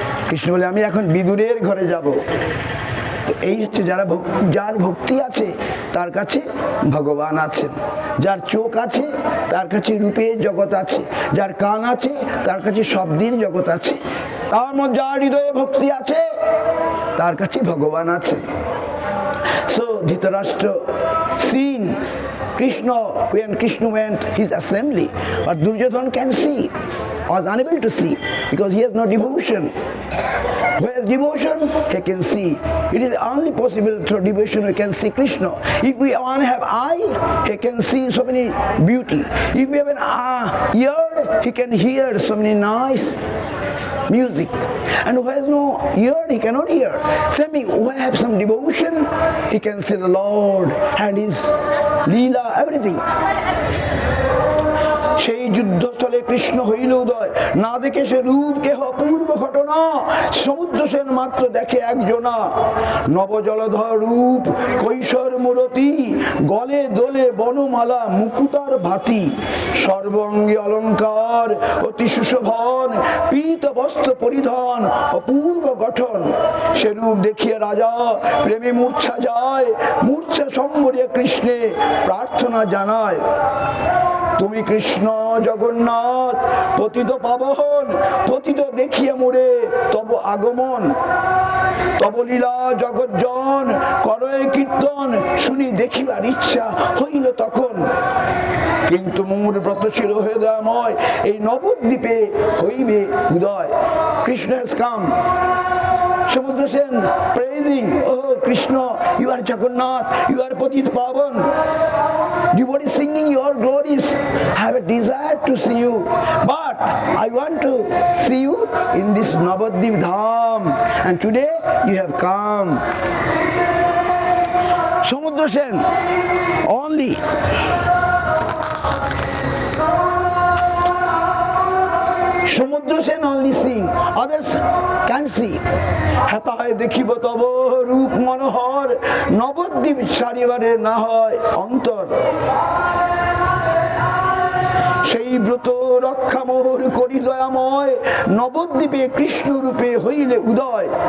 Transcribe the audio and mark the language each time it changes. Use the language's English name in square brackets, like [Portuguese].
[Bangla] কৃষ্ণ বলে, আমি এখন বিদুরের ঘরে যাব। তো এই হচ্ছে যার ভক্তি আছে তার কাছে ভগবান আছেন। যার চোখ আছে তার কাছে রূপের জগৎ আছে, যার কান আছে তার কাছে শব্দের জগৎ আছে, তার মধ্যে যার হৃদয়ে ভক্তি আছে তার কাছে ভগবান আছে। [English] So Dhritarashtra seen Krishna when Krishna went his assembly, but Duryodhana can see, was unable to see because he has no devotion. Whereas devotion he can see. It is only possible through devotion we can see Krishna. If we want to have eye, he can see so many beauty. If we have an ear, he can hear so many nice music. And who has no ear, he cannot hear. Same thing, who have some devotion, he can see the Lord and his Leela, everything. [Bangla] সেই যুদ্ধস্থলে কৃষ্ণ হইল উদয়, না দেখে সে রূপ কেহ, অপূর্ব ঘটনা সমুদ্র সেন মাত্র দেখে একজনা। নবজলধর রূপ কৈশোর মূরতি, গলে দোলে বনমালা মুকুতার ভাতি, সর্বঙ্গে অলঙ্কার অতি সুশোভন, পীত বস্ত্র পরিধান অপূর্ব গঠন। সে রূপ দেখিয়ে রাজা প্রেমে মূর্ছা যায়, মূর্ছা সম্বরে কৃষ্ণে প্রার্থনা জানায়। তুমি কৃষ্ণ জগন্নাথ পতিত পাবন, পতিত দেখিয়া মোরে তব আগমন, তব লীলা জগজ্জন করয়ে কীর্তন, শুনি দেখিবার ইচ্ছা হইল তখন। কিন্তু মোর ব্রত ছিল হৃদয়ময়, এই নবদ্বীপে হইবে উদয়। [English] Krishna has come. Samudra Sen praising, oh Krishna, you are Jagannath, you are Patit Pavan. Everybody singing your glories. I have a desire to see you, but I want to see you in this Navadvip Dham, and today you have come. Samudra Sen only Samudra Sen only sing, others can see. [Bangla] হেতায় দেখিব তব রূপ মনোহর, নবদ্বীপ সারিবারে না হয় অন্তর। সেই ব্রত রক্ষা মোর করি দয়াময়, নবদ্বীপে কৃষ্ণ রূপে হইলে উদয়।